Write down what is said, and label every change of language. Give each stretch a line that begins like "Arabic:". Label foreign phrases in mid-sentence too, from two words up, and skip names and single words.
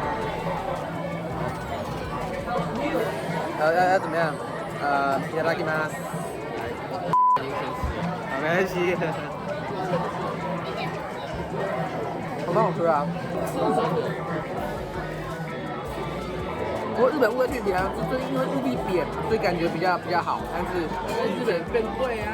Chinese: 要怎么样？
Japanese: いただきます。
Chinese: 好，没关系。蛮好吃啊。不过日本物价比啊，就是因为日币贬，所以感觉比较好，但是日本变贵啊，